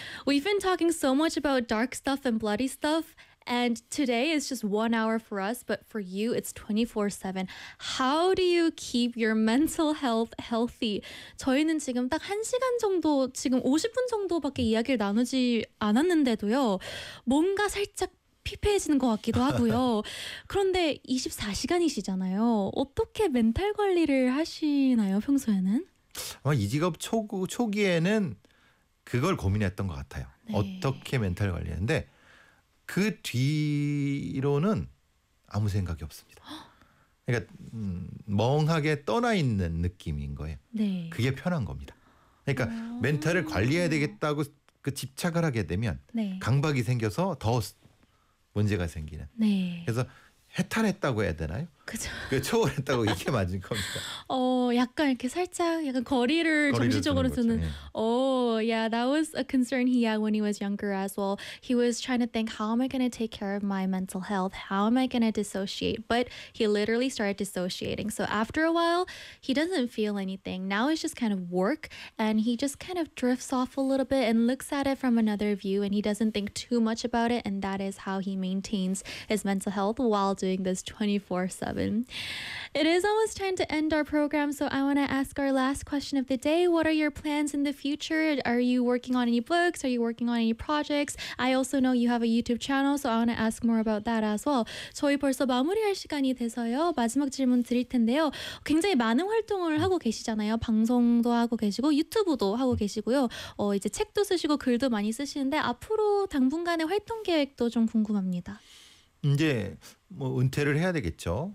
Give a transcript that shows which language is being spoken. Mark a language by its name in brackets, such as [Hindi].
[English] We've been talking so much about dark stuff and bloody stuff, and today is just 1 hour for us, but for you, it's 24/7. How do you keep your mental health healthy? [Korean] 저희는 지금 딱 1시간 정도, 지금 50분 정도밖에 이야기를 나누지 않았는데도요, 뭔가 살짝 피폐해지는 것 같기도 하고요. 그런데 24시간이시잖아요. 어떻게 멘탈 관리를 하시나요, 평소에는? 아마 이 직업 초기에는 그걸 고민했던 것 같아요. 네. 어떻게 멘탈 관리하는데 그 뒤로는 아무 생각이 없습니다. 그러니까 멍하게 떠나 있는 느낌인 거예요. 네. 그게 편한 겁니다. 그러니까 멘탈을 관리해야 되겠다고 그 집착을 하게 되면 네. 강박이 생겨서 더 문제가 생기는. 네. 그래서 해탈했다고 해야 되나요? 그죠. 그 초월했다고 이게 맞을 겁니다. 약간 이렇게 살짝 약간 거리를 정신적으로 두는. 네. [English] Yeah, that was a concern he had when he was younger as well. He was trying to think, how am I going to take care of my mental health? How am I going to dissociate? But he literally started dissociating. So after a while, he doesn't feel anything. Now it's just kind of work, and he just kind of drifts off a little bit and looks at it from another view, and he doesn't think too much about it, and that is how he maintains his mental health while doing this 24/7. It is almost time to end our program, so I want to ask our last question of the day. What are your plans in the future? Are you working on any books? Are you working on any projects? I also know you have a YouTube channel, so I want to ask more about that as well. [Korean] 저희 벌써 마무리할 시간이 돼서요. 마지막 질문 드릴 텐데요. 굉장히 많은 활동을 하고 계시잖아요. 방송도 하고 계시고 유튜브도 하고 계시고요. 이제 책도 쓰시고 글도 많이 쓰시는데 앞으로 당분간의 활동 계획도 좀 궁금합니다. 이제 뭐 은퇴를 해야 되겠죠.